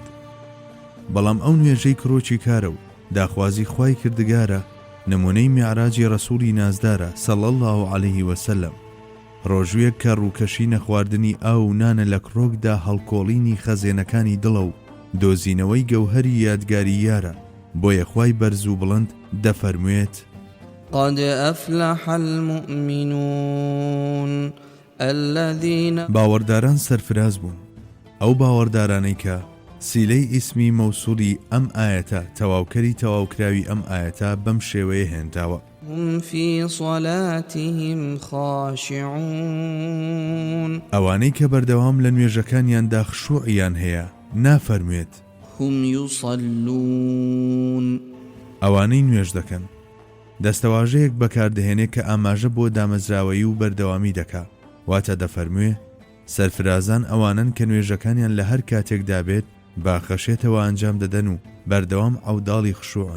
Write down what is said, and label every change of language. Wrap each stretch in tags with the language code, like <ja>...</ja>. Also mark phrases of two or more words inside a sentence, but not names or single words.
<ckb>بەڵام ئەو نوێژەی کڕۆکی کارە و داخوازی خوای کردگارە، نمونەی میعراجی ڕەسوولی نازدارە</ckb> <ar>صلی الله علیه وسلم،</ar> <ckb>ڕۆژوێک کە ڕووکەشی نەخواردنی ئاو و نانە لە کڕۆکدا هەڵکۆڵینی خەزێنەکانی دڵە و دۆزینەوەی گەوهەری یادگاری یارە، بۆیە خوای بەرز و بڵند دەفەرموێت</ckb> <ar>قد أفلح المؤمنون الذين</ar> <ckb>باوەڕداران سەرفراز بوون، ئەو باوەڕدارانەی کە سیلەی ئیسمی مەوسولی ئەم ئاەتە تەواوکەری تەواوکراوی ئەم ئاەتە بەم شێوەیە هێنراوە.</ckb> <ar>هم في صلاتهم خاشعون</ar> <ckb>ئەوانەی کە بەردەوام لە نوێژەکانیاندا خشوعیان هەیە، نافەرموێت</ckb> <ar>هم يصلون،</ar> <ckb>ئەوانەی نوێژ دەکەن. دەستەواژەیەک بەکاردەهێنێت کە ئاماژە بۆ دامەزراوەی و بەردەوامی دەکا، واتە دەفەرموێ سەرفرازان ئەوانن کە نوێژەکانیان لە هەر کاتێکدا بێت باخەشێتەوە ئەنجام دەدەن و بەردەوام ئەوداڵی خشوعن.</ckb>